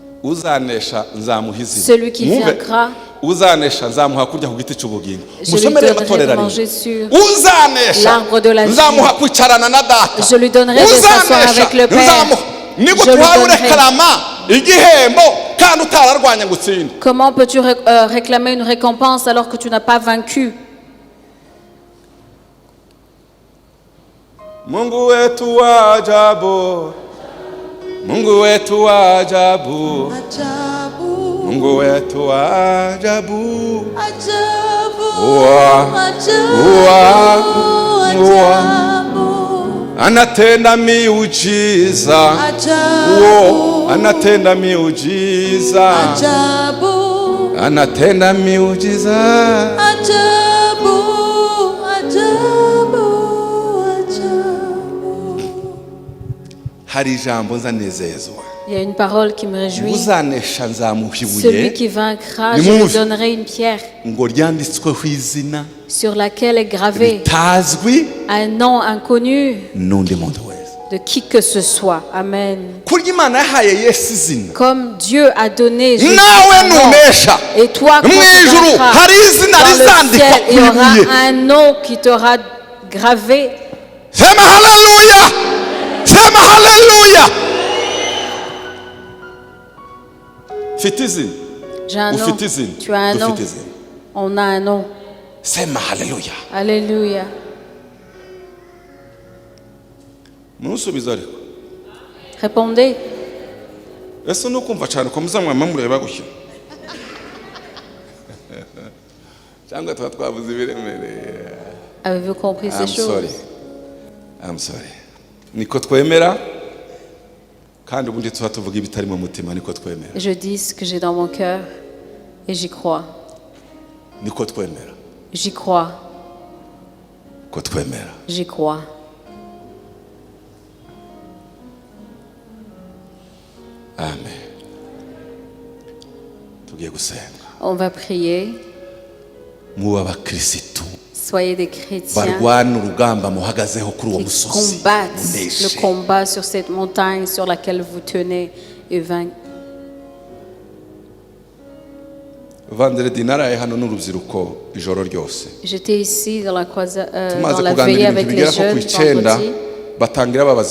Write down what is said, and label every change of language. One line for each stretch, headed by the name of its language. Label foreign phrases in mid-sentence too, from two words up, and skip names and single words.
French: Celui qui vaincra, je lui donnerai de manger sur l'arbre de la vie. Je lui donnerai de s'asseoir avec le Père. Comment peux-tu réclamer une récompense alors que tu n'as pas vaincu?
Swahili: Mungu wetu wa ajabu, Mungu wetu wa ajabu, Mungu wetu wa ajabu, anatenda miujiza, anatenda miujiza, anatenda miujiza.
French: Il y a une parole qui me réjouit. Celui qui vaincra, je lui donnerai une pierre sur laquelle est gravé un nom inconnu de qui que ce soit. Amen. Comme Dieu a donné Jésus un nom, et toi, quand tu vaincras, dans le ciel, il y aura un nom qui t'aura gravé.
Swahili: Sema haleluya. Sema haleluya.
French: J'ai un nom. Tu as un nom. On a un nom.
Swahili: Sema haleluya.
French: Alléluia. Répondez. Avez-vous compris ces choses?
English: I'm sorry.
Kinyarwanda: Niko twemera kandi ubundi tuba tuvuga ibitari mu mutima niko twemera.
French: Je dis ce que j'ai dans mon cœur et j'y crois.
Kinyarwanda: Niko twemera.
French: J'y crois.
Kinyarwanda: Ko twemera.
French: J'y crois. Amen.
Kinyarwanda: Tugiye gusenga.
French: On va prier.
Kinyarwanda: Mu abakristo.
French: Soyez des chrétiens qui combattent le combat sur cette montagne sur laquelle vous tenez et vainquez. J'étais ici dans la veillée avec les jeunes vendredi.